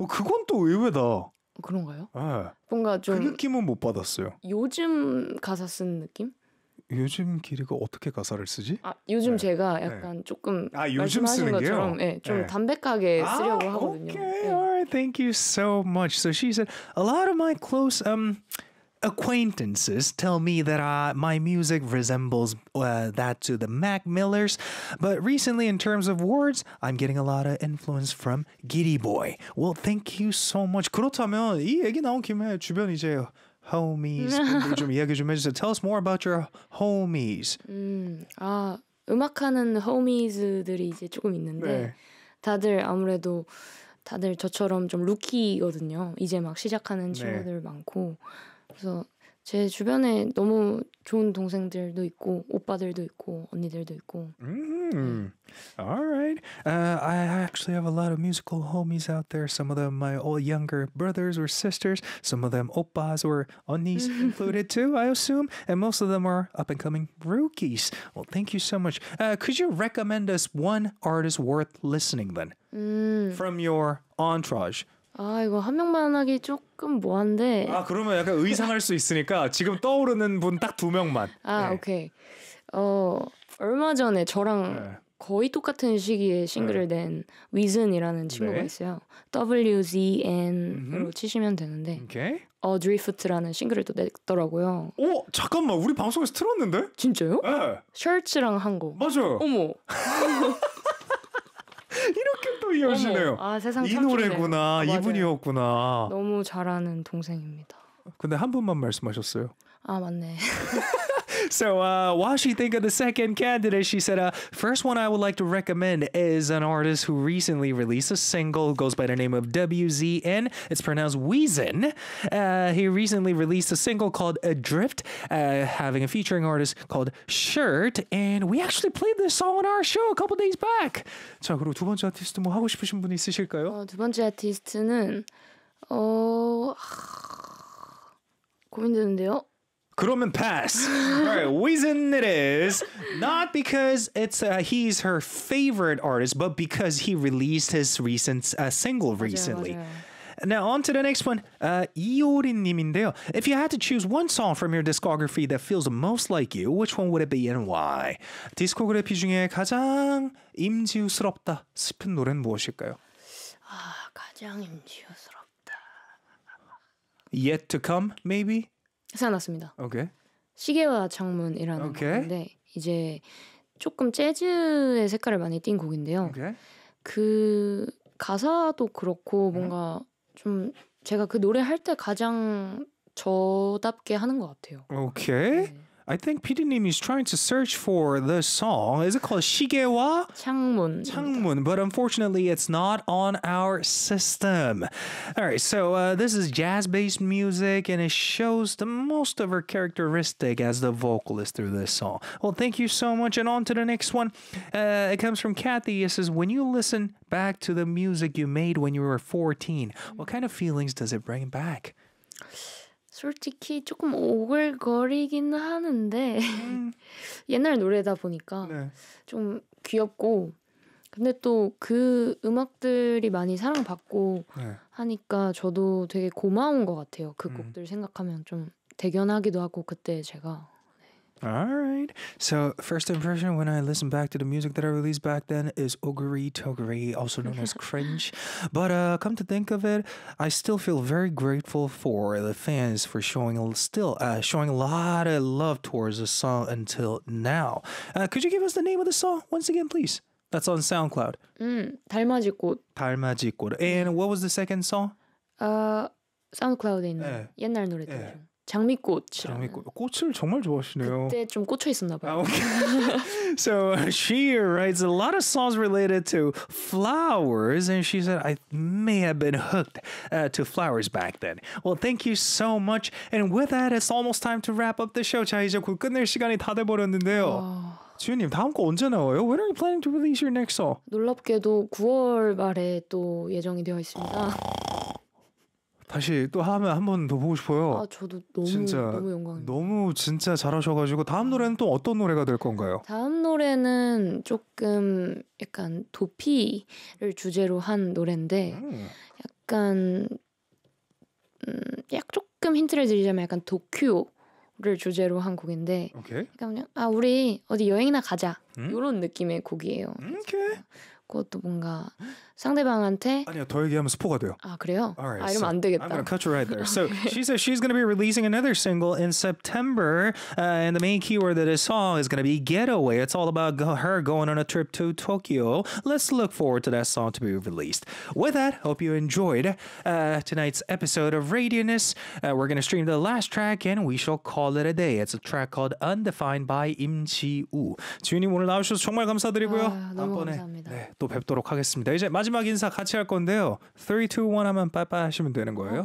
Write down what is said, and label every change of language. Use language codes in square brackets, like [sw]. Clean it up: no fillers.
[ko] 그건 또 의외다. 그런가요? 네. 뭔가 좀 그 느낌은 못 받았어요. 요즘 가사 쓴 느낌? 요즘 길이가 어떻게 가사를 쓰지? 아, 요즘 네. 제가 약간 네. 조금 아, 요즘 말씀하신 쓰는 것처럼 게요? 네, 좀 네. 담백하게 쓰려고 하거든요. [en] Okay. 네. Thank you so much. So she said, a lot of my close acquaintances tell me that my music resembles that to the Mac Millers. But recently, in terms of words, I'm getting a lot of influence from Giddy Boy. Well, thank you so much. [ko] 그렇다면 이 얘기 나온 김에 주변 이제 homies 좀 이야기 좀 해주세요. [en] Tell us more about your homies. [ko] 음악하는 homies들이 이제 조금 있는데 네. 다들 아무래도 다들 저처럼 좀 루키거든요. 이제 막 시작하는 친구들 네. 많고 그래서 제 주변에 너무 좋은 동생들도 있고 오빠들도 있고 언니들도 있고 [en] Alright. I actually have a lot of musical homies out there. Some of them my old younger brothers or sisters. Some of them oppas or 언니s included too, I assume. And most of them are up and coming rookies. Well, thank you so much. Could you recommend us one artist worth listening then? From your entourage. [ko] 아 이거 한 명만 하기 조금 뭐한데. 아 그러면 약간 의상할 수 있으니까 지금 떠오르는 분 딱 두 명만. 아 네. 오케이. 어 얼마 전에 저랑 네. 거의 똑같은 시기에 싱글을 네. 낸 위즌이라는 친구가 네. 있어요. WZN으로 치시면 되는데. 오케이. 어드리프트라는 싱글을 또 냈더라고요. 어 잠깐만 우리 방송에서 틀었는데? 진짜요? 예. 네. 셔츠랑 한 거. 맞아요. 어머. 이렇게 또 이어지네요. 어머. 아 세상 이 노래구나 좋네요. 이분이었구나. 맞아요. 너무 잘하는 동생입니다. 근데 한 분만 말씀하셨어요. 아 맞네. [en] So while she think of the second candidate, she said, first one I would like to recommend is an artist who recently released a single, goes by the name of WZN. It's pronounced Weezin. He recently released a single called Adrift, having a featuring artist called Shirt. And we actually played this song on our show a couple days back. [ko] 자, 그리고 두 번째 아티스트 뭐 하고 싶으신 분 있으실까요? 두 번째 아티스트는 고민되는데요. 그러면 [en] pass. Alright, Weezin it is. Not because it's he's her favorite artist, but because he released his recent single recently. [ko] 맞아요, 맞아요. [en] Now on to the next one. [ko] 이오리님인데요. [en] If you had to choose one song from your discography that feels most like you, which one would it be and why? [ko] 디스코그래피 중에 가장 임지우스럽다 싶은 노래는 무엇일까요? 아, 가장 임지우스럽다. [en] Yet to come, maybe. [ko] 생각났습니다. 오케이. Okay. 시계와 창문이라는 okay. 곡인데 이제 조금 재즈의 색깔을 많이 띈 곡인데요. 오케이. Okay. 그 가사도 그렇고 뭔가 좀 제가 그 노래 할 때 가장 저답게 하는 것 같아요. 오케이. Okay. 네. [en] I think PD님 is trying to search for the song. Is it called 시계와? [ko] 창문. 창문. [en] But unfortunately, it's not on our system. All right, so this is jazz-based music, and it shows the most of her characteristic as the vocalist through this song. Well, thank you so much. And on to the next one. It comes from Kathy. It says, when you listen back to the music you made when you were 14, what kind of feelings does it bring back? [ko] 솔직히 조금 오글거리긴 하는데 옛날 노래다 보니까 네. 좀 귀엽고 근데 또 그 음악들이 많이 사랑받고 네. 하니까 저도 되게 고마운 것 같아요. 그 곡들 생각하면 좀 대견하기도 하고 그때 제가 [en] Alright, so first impression when I listen back to the music that I released back then is Ogri Togri, also known as Cringe. But come to think of it, I still feel very grateful for the fans for showing a lot of love towards the song until now. Could you give us the name of the song once again, please? That's on SoundCloud. [ko] 닮아지 꽃. 닮아지 꽃. [en] And what was the second song? [ko] SoundCloud에 있는 yeah. 옛날 노래들 yeah. 장미꽃이라는. 장미꽃. 꽃을 정말 좋아하시네요. 그때 좀 꽂혀 있었나 봐요. Okay. [en] So she writes a lot of songs related to flowers and she said I may have been hooked to flowers back then. Well, thank you so much. And with that, it's almost time to wrap up the show. [ko] 자, 이제 곧 끝낼 시간이 다 돼버렸는데요. 지윤님, 다음 거 언제 나와요? [en] When are you planning to release your next song? [ko] 놀랍게도 9월 말에 또 예정이 되어 있습니다. 다시 또 하면 한 번 더 보고 싶어요. 아 저도 너무 진짜, 너무 영광입니다. 너무 진짜 잘하셔가지고 다음 노래는 또 어떤 노래가 될 건가요? 다음 노래는 조금 약간 도피를 주제로 한 노래인데 약간 약 조금 힌트를 드리자면 약간 도쿄를 주제로 한 곡인데 오케이. 그러니까 그냥 아 우리 어디 여행이나 가자 이런 느낌의 곡이에요. 오케이. 그것도 뭔가 상대방한테 아니요 더 얘기하면 스포가돼요. 아 그래요? [en] Alright, [ko] 아 이러면 [en] so [ko] 안 되겠다. [en] I'm gonna cut you right there. So she says she's gonna be releasing another single in September, and the main keyword of this song is gonna be getaway. It's all about her going on a trip to Tokyo. Let's look forward to that song to be released. With that, hope you enjoyed tonight's episode of Radioness. We're gonna stream the last track, and we shall call it a day. It's a track called Undefined by 임지우. [ko] 지윤님 오늘 나오셔서 정말 감사드리고요. 아, 너무 다음번에 감사합니다. 네, 또 뵙도록 하겠습니다. 이제 마지막 인사 같이 할 건데요. 3, 2, 1 하면 빠이빠이 하시면 되는 거예요.